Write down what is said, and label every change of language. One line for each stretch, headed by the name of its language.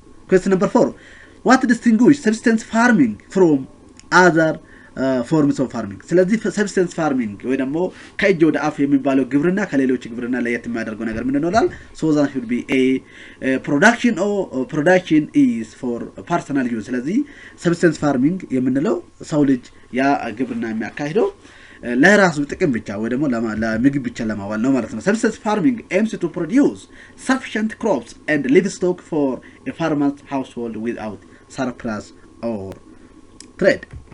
English: Question number 4, what distinguishes subsistence farming from other forms of farming?
Amharic: ስለዚህ subsistence farming ወይ ደግሞ ከእጅ ወደ አፍ የሚባለው ግብርና ከሌሎች ግብርና ለየት የሚያደርገው ነገር ምንድን ነው ይላል።
English: So that should be a production is for personal use.
Amharic: ስለዚህ subsistence farming የምንለው ሰው ልጅ ያ ግብርና የሚያካሂደው ለራሱ ጥቅም ብቻ ወይ ደግሞ ለምግብ ብቻ ለማዋል ነው ማለት ነው።
English: Subsistence farming aims to produce sufficient crops and livestock for a farmer's household without surplus or trade.